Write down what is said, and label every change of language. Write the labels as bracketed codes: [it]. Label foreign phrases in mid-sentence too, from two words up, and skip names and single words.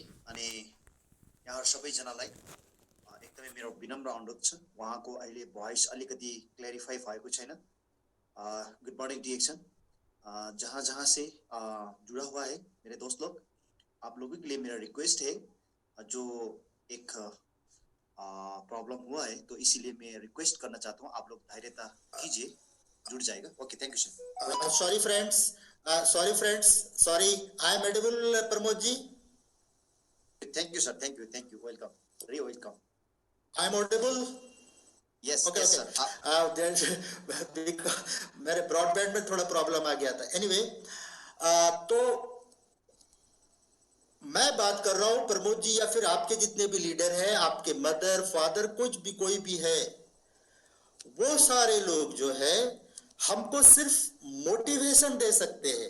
[ne] अनि यहाँ सबैजनालाई एकदमै मेरो विनम्र अनुरोध छ, उहाँको अहिले भोइस अलिकति क्ल्यारिफाई भएको छैन। [en] good morning डिएक्सन, [hi] जहाँ जहाँ से जुड़ा हुआ है मेरे दोस्त लोग, आप लोगों के लिए मेरा रिक्वेस्ट है, जो एक प्रॉब्लम हुआ है तो इसीलिए मैं रिक्वेस्ट करना चाहता हूँ, आप लोग धैर्यता कीजिए, जुड़ जाएगा। [en] okay, thank you sir. sorry friends, sorry, I am audible प्रमोद जी? thank you sir, thank you, welcome, very welcome. I am audible? यस ओके सर। [hi] मेरे ब्रॉडबैंड में थोड़ा प्रॉब्लम आ गया था। एनीवे, तो मैं बात कर रहा हूं प्रमोद जी, या फिर आपके जितने भी लीडर हैं, आपके [en] mother father, [hi] कोई भी है, वो सारे लोग जो है हमको सिर्फ मोटिवेशन दे सकते हैं।